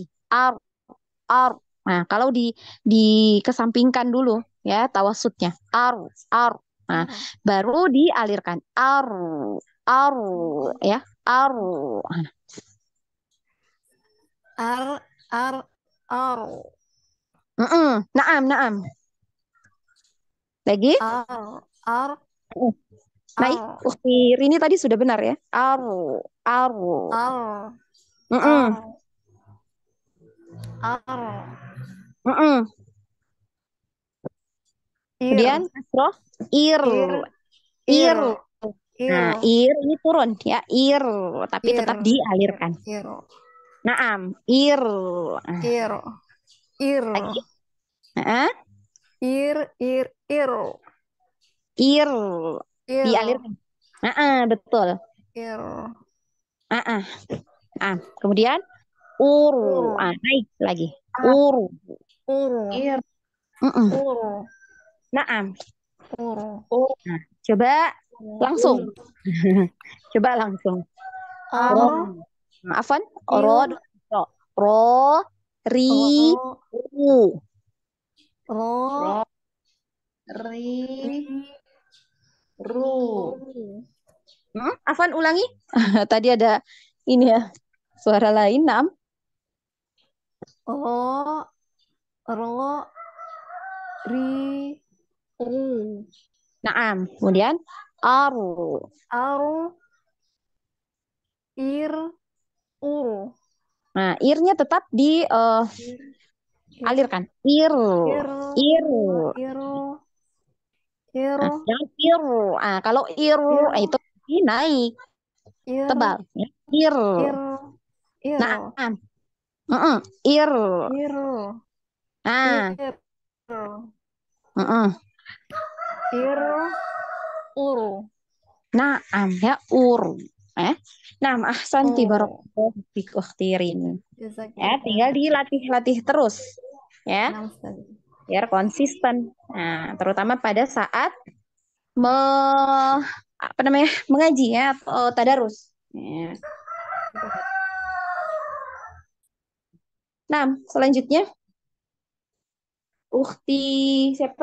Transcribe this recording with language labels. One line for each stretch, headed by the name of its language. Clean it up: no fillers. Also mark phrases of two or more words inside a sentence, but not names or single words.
Indonesian: Aru. Nah, kalau dikesampingkan dulu ya, tawasudnya. Aru. Nah, ar, baru dialirkan. Aru ya, aru. ar, ar, Naam. Lagi ar, naik. ar, Ukti Rini tadi sudah benar ya. Aru. ar, Mm-mm. ar, ar, Mm-mm. Kemudian ir, kasroh ir, ir, ir, ir. ir, Nah, ir ini turun ya, ir, tapi ir, tetap dialirkan. ir, Naam, ir. Nah, ir, ir, lagi. Nah, ir, ir ir, dialirkan. Betul. ir, Ah, kemudian uru. ur, Naik lagi. Uru. ur, Ir, Mm-mm. ur, Naam. ur, ur, Nah, coba langsung. Coba langsung. Ro. ar, Afan. Ro. ir, Ro. Ro. Ri. ro, U. ro, ro, ri, ri, ru. ru, Afan ulangi. Tadi ada ini ya. Suara lain. Naam. ro, ro, ri, ru, Naam. Kemudian aru. aru, ir, uru, Nah, irnya tetap ir, ir, dialirkan. Ir. ir, Ir. ir, Nah, ir, jangan ir. Kalau ir ir, itu naik ir, tebal. Ya. Ir. ir, ir, Naam. Ir. ir, Nah, ir, mm-mm. ir, uru, Naam ya ur. Eh.
Arabic: نعم أحسنتِ
Indonesian: uru.
Arabic: بارك الله فيك
Indonesian: ukhtirin. Ya, Jazakallah tinggal khairan. dilatih-latih terus ya, Nah, Ustaz. biar konsisten. Nah, terutama pada saat me, apa namanya? Mengaji ya atau tadarus. Ya. Nah, selanjutnya Ukti siapa?